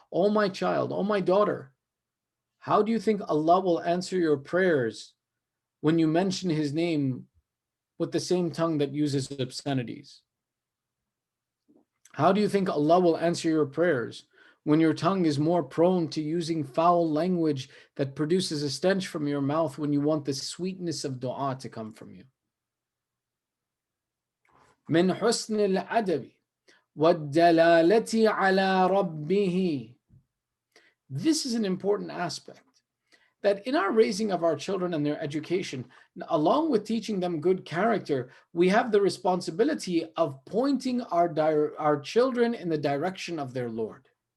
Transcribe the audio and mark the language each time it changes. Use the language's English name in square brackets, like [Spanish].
[English] Oh, my child, oh, my daughter, how do you think Allah will answer your prayers when you mention His name with the same tongue that uses obscenities? How do you think Allah will answer your prayers when your tongue is more prone to using foul language that produces a stench from your mouth when you want the sweetness of dua to come from you? [Arabic] من حسن الأدب والدلالة على ربه. [English] This is an important aspect, that in our raising of our children and their education, along with teaching them good character, we have the responsibility of pointing our children in the direction of their Lord.